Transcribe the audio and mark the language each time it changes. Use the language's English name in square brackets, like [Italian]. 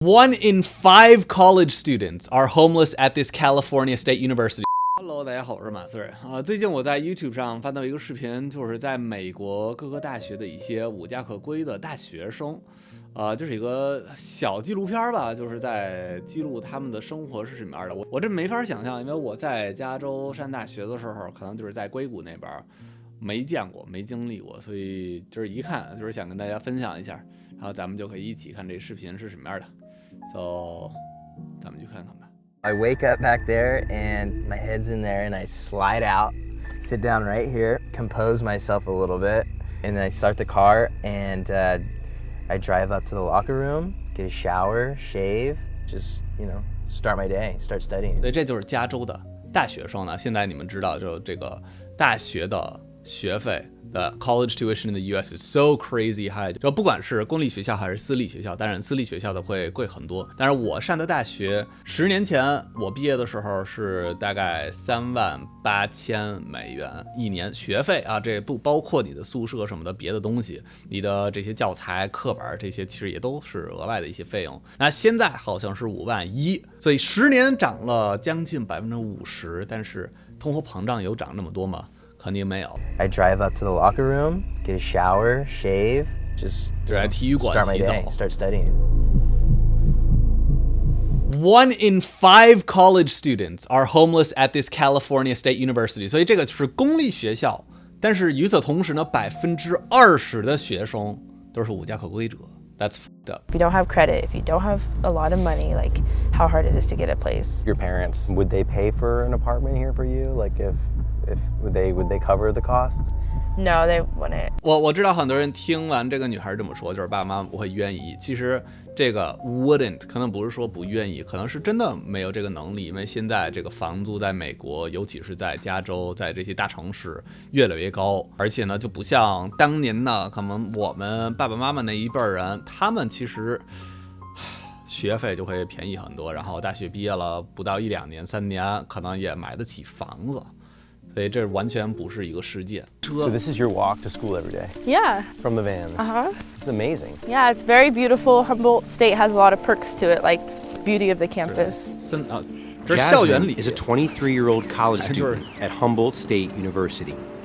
[English] 1 in 5 college students are homeless at this California State University. [Chinese] Hello， 大家好，我是马思瑞最近我在 YouTube 上翻到一个视频，就是在美国各个大学的一些无家可归的大学生，就是一个小纪录片吧，就是在记录他们的生活是什么样的。我这没法想象，因为我在加州上大学的时候，可能就是在硅谷那边没见过、没经历过，所以就是一看就是想跟大家分享一下，然后咱们就可以一起看这视频是什么样的。 So， 咱们去看看吧。 [English] I wake up back there and my head's in there and I slide out, sit down right here, compose myself a little bit, and then I start the car and I drive up to the locker room, get a shower, shave, just, start my day, start studying. [Chinese] 所以这就是加州的大学生呢。现在你们知道，就这个大学的学费的 [English] college tuition in the US is so crazy high， [Chinese] 就不管是公立学校还是私立学校，当然私立学校的会贵很多。但是我上的大学10年前我毕业的时候是大概38000美元一年学费啊，这不包括你的宿舍什么的别的东西，你的这些教材课本这些其实也都是额外的一些费用。那现在好像是5万1，所以10年涨了将近50%，但是通货膨胀有涨那么多吗？肯定没有。 [English] I drive up to the locker room, get a shower, shave, just [Chinese] 在体育馆 [English] start my [Chinese] 洗澡 [English] day, start studying. 1 in 5 college students are homeless at this California State University。 [Chinese] 所以这个是公立学校，但是与此同时呢，20%的学生都是无家可归者。 [English] That's fucked up. If you don't have credit, if you don't have a lot of money, like how hard it is to get a place. Your parents, would they pay for an apartment here for you? Like if would they cover the cost? No, they wouldn't. [Chinese] 我知道很多人听完这个女孩这么说，就是爸爸妈妈不会愿意。其实这个 wouldn't 可能不是说不愿意，可能是真的没有这个能力，因为现在这个房租在美国，尤其是在加州，在这些大城市越来越高，而且呢就不像当年呢，可能我们爸爸妈妈那一辈人，他们其实学费就会便宜很多，然后大学毕业了不到1、2年、3年，可能也买得起房子。所以这完全不是一个世界。 [English] So this is your walk to school every day? Yeah. From the vans? It's amazing. Yeah, it's very beautiful. Humboldt State has a lot of perks to it, like beauty of the campus. [Chinese] 这是校园里。 [English] Jasmine is a 23-year-old college student at Humboldt State University.